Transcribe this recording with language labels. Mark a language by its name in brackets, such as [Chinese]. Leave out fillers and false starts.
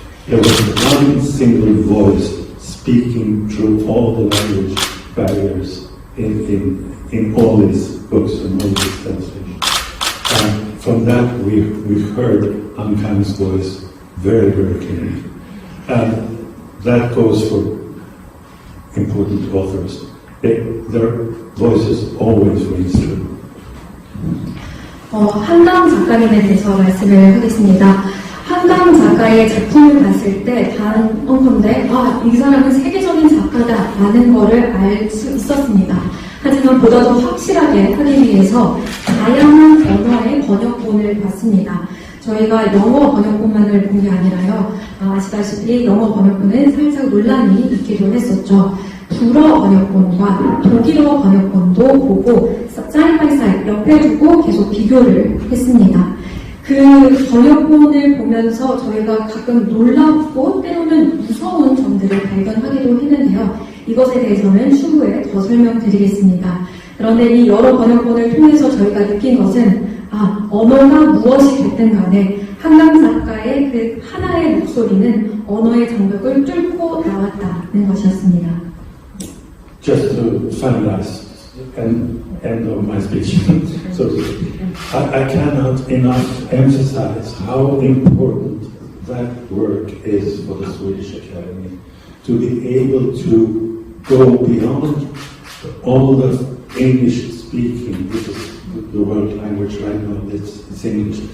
[English] There was one single voice speaking through all the language barriers in all these books and all these translations. And from that we heard Han Kang's voice very, very clearly. And that goes for important authors. Their voices always rings true. [Korean] 한강 작가님에 대해서 말씀을 하겠습니다. 한강 작가의 작품을 봤을 때 단언컨대 이 사람은 세계적인 작가다라는 거를 알 수 있었습니다. 하지만 보다 더 확실하게 하기 위해서 다양한 언어의 번역본을 봤습니다. 저희가 영어 번역본만을 본 게 아니라요. 아시다시피 영어 번역본은 살짝 논란이 있기도 했었죠. 불어 번역본과 독일어 번역본도 보고 [English] 사이드 바이 사이드 [Korean] 옆에 두고 계속 비교를 했습니다. 그 번역본을 보면서 저희가 가끔 놀랍고 때로는 무서운 점들을 발견하기도 했는데요. 이것에 대해서는 추후에 더 설명드리겠습니다. 그런데 이 여러 번역본을 통해서 저희가 느낀 것은 언어가 무엇이 됐든 간에 한강 작가의 그 하나의 목소리는 언어의 장벽을 뚫고 나왔다는 것이었습니다. [English] Just to finalize and end of my speech, so to speak, I cannot enough emphasize how important that work is for the Swedish Academy to be able to go beyond all the English speaking, which is the world language right now. It's English.